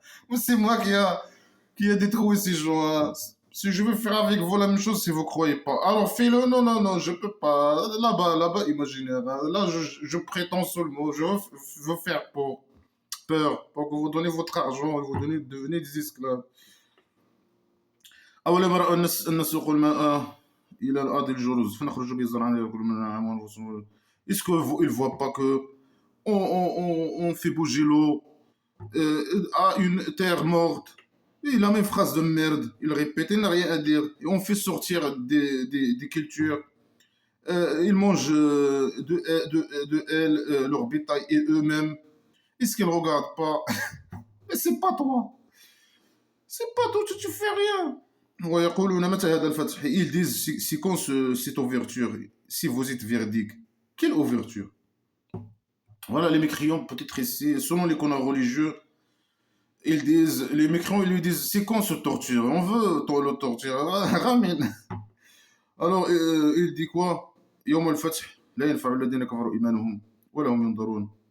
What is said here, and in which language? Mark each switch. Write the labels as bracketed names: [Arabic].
[French] Mais c'est moi qui a détruit ces gens. Hein. Si je veux faire avec vous la même chose, si vous croyez pas. Alors fais-le. Non, non, non, je peux pas. Là-bas, imaginaire. Hein. Là, je prétends seulement. Je veux faire peur. Pour que vous donnez votre argent et vous devenez des esclaves. [Arabic] أولم يروا أن نسوق الماء إلى الأرض الجرز فنخرج به زرعا يأكل منه وأنفسهم. [French] Est-ce qu'ils ne voient pas que on fait bouger l'eau à une terre morte? Et la même phrase de merde, il répète, il n'a rien à dire. Et on fait sortir des cultures. Ils mangent de elles, leur bétail et eux-mêmes. Est-ce qu'ils ne regardent pas? Mais c'est pas toi. C'est pas toi, tu fais rien. [Arabic] ويقولون متى هذا الفتح. [French] Ils disent c'est quand cette ouverture, si vous êtes véridique. Quelle ouverture? Voilà, les mécréants, peut-être ici, selon les canons religieux, ils disent, les mécréants, ils lui disent c'est quand ce torture? On veut le torture, ramène. Alors, il dit quoi? [Arabic] يوم الفتح لا ينفع الذين كفروا إيمانهم ولا هم ينظرون.